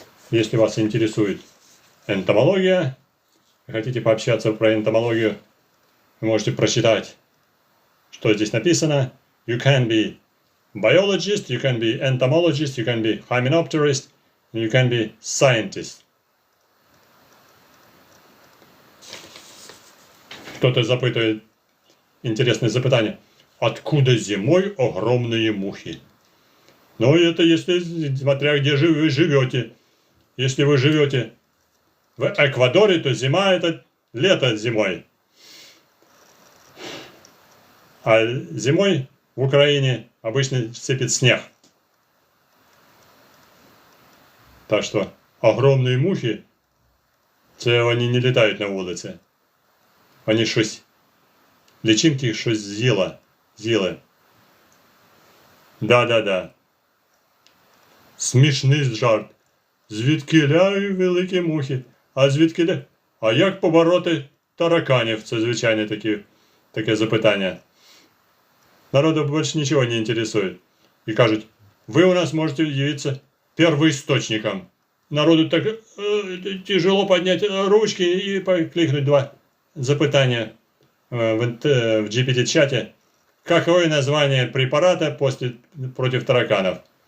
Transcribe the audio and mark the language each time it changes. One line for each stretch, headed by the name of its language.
Russian: Если вас интересует энтомология, вы хотите пообщаться про энтомологию, вы можете прочитать, что здесь написано.
English: You can be biologist, you can be entomologist, you can be hymenopterist, you can be scientist.
Russian: Кто-то запытывает интересное запытание. Откуда зимой огромные мухи? Ну, это если, смотря где вы живете. Если вы живете в Эквадоре, то зима это лето зимой. А зимой в Украине обычно сыпет снег. Так что огромные мухи,
Ukrainian: це вони не літають на вулиці. Вони щось, личинки їх щось з'їли. Да-да-да. Смішний жарт. Звідкиля великі мухи? А звідкиля? А як побороти тараканів? Це звичайне таке запитання.
Russian: Народу больше ничего не интересует. И кажут, вы у нас можете явиться первоисточником. Народу так тяжело поднять ручки и кликнуть два запытания в GPT-чате. Какое название препарата против тараканов?